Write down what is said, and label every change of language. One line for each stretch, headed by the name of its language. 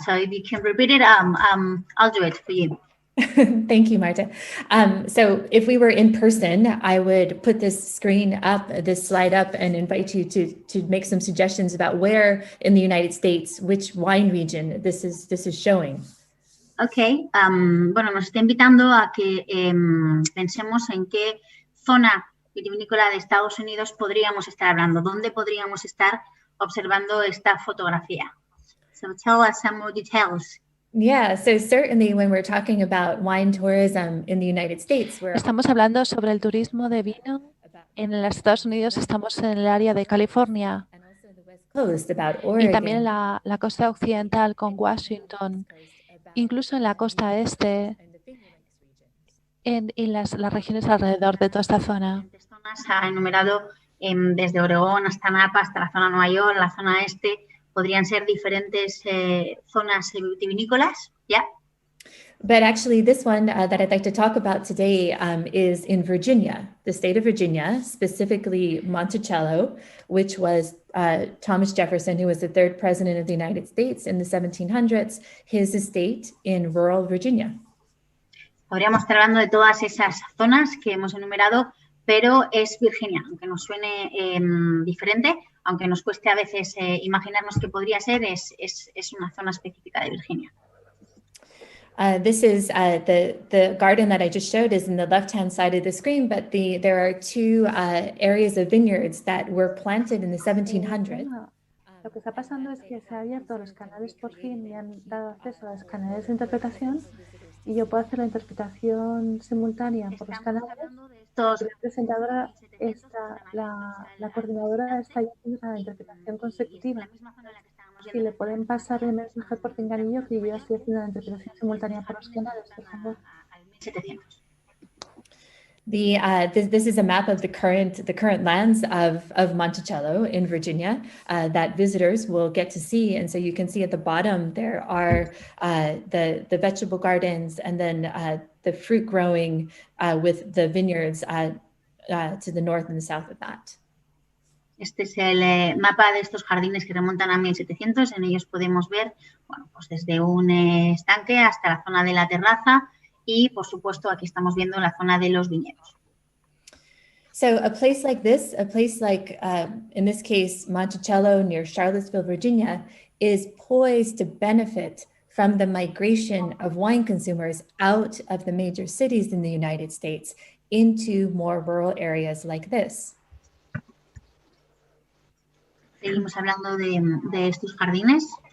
English: So if you can repeat it, I'll do it for you. Thank you, Marta. So if we were in person, I would put this slide up and invite you to make some suggestions about where in the United States, which wine region this is showing.
Spanish: Ok, bueno, nos está invitando a que pensemos en qué zona vitivinícola de Estados Unidos podríamos estar hablando, dónde podríamos estar observando esta fotografía.
English: So tell us some more details. Yeah, so certainly when we're talking about wine tourism in the United States,
Spanish: Estamos hablando sobre el turismo de vino en los Estados Unidos. Estamos en el área de California
English: and also the West Coast, about
Spanish: y Oregon, también la costa occidental con Washington, incluso en la costa este,
English: and the Finger Lakes region.
Spanish: en las regiones alrededor de toda esta zona. Diferentes zonas ha enumerado desde Oregón hasta Napa, hasta la zona Nueva York, la zona este. Podrían ser diferentes zonas vitivinícolas, ¿ya?
English: But actually, this one that I'd like to talk about today is in Virginia, the state of Virginia, specifically Monticello, which was Thomas Jefferson, who was the third president of the United States in the 1700s, his estate in rural Virginia.
Spanish: Podríamos estar hablando de todas esas zonas que hemos enumerado, pero es Virginia, aunque nos suene diferente, aunque nos cueste a veces imaginarnos qué podría ser, es una zona específica de Virginia.
English: This is the garden that I just showed is in the left-hand side of the screen, but there are two areas of vineyards that were planted in the 1700s.
Spanish: Lo que está pasando es que se han abierto los canales por fin y han dado acceso a los canales de interpretación y yo puedo hacer la interpretación simultánea por los canales. Estos La presentadora está, la coordinadora está haciendo la interpretación consecutiva. la misma zona en la que estábamos Si viendo le pueden pasar el mensaje por pinganillo que yo estoy haciendo la interpretación simultánea por los canales, por favor. al 1700.
English: This is a map of the current lands of Monticello in Virginia that visitors will get to see. And so you can see at the bottom there are the vegetable gardens and then the fruit growing with the vineyards to the north and the south of that.
Spanish: Este es el mapa de estos jardines que remontan a 1700. En ellos podemos ver, bueno, pues desde un estanque hasta la zona de la terraza y, por supuesto, aquí estamos viendo la zona de los viñedos.
English: So a place like this, in this case, Monticello near Charlottesville, Virginia, is poised to benefit from the migration of wine consumers out of the major cities in the United States into more rural areas like this.
Spanish: Seguimos hablando de estos jardines.